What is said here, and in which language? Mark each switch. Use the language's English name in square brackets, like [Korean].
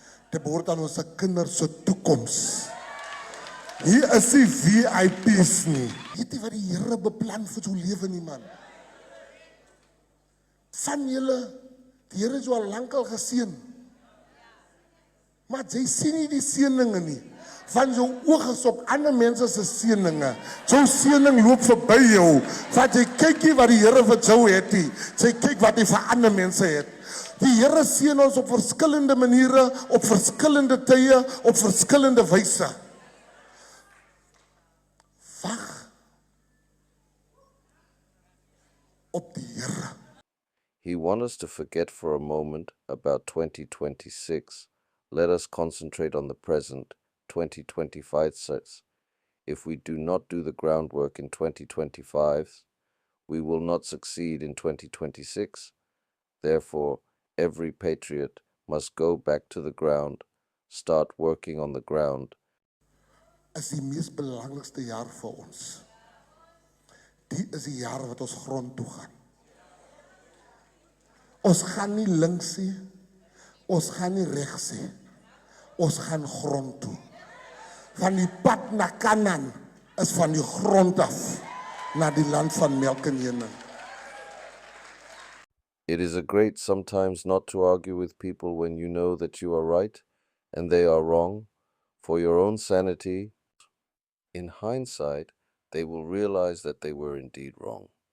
[Afrikaans] Dit behoort aan ons kinders se toekoms. Hier is die VIP's nie. Weet jy wat die Here beplan vir jou lewe nie, man? Van julle, die Here het jou al lankal geseën. Maar jy sien nie die seëninge nie. Van jou oog is op ander mense se seëninge. Jou seëning loop verby jou. Want jy kyk nie wat die Here vir jou het nie. Jy kyk wat hy vir ander mense het. Die Here seën ons op verskillende maniere, op verskillende tye, op verskillende wyse. Wag op die Here. [English] He wants us to forget for a moment about 2026. Let us concentrate on the present. 2025 says, if we do not do the groundwork in 2025, we will not succeed in 2026. Therefore, every patriot must go back to the ground, start working on the ground. [Afrikaans] Is die mees belangrikste jaar vir ons. Die is die jaar wat ons grond toe gaan. Ons gaan nie links nie, ons gaan nie regs nie. Ons gaan grond toe. Van die pad na Kanaan is van die grond af na die land van melk en honing. [English] It is a great sometimes not to argue with people when you know that you are right and they are wrong. For your own sanity, in hindsight, they will realize that they were indeed wrong.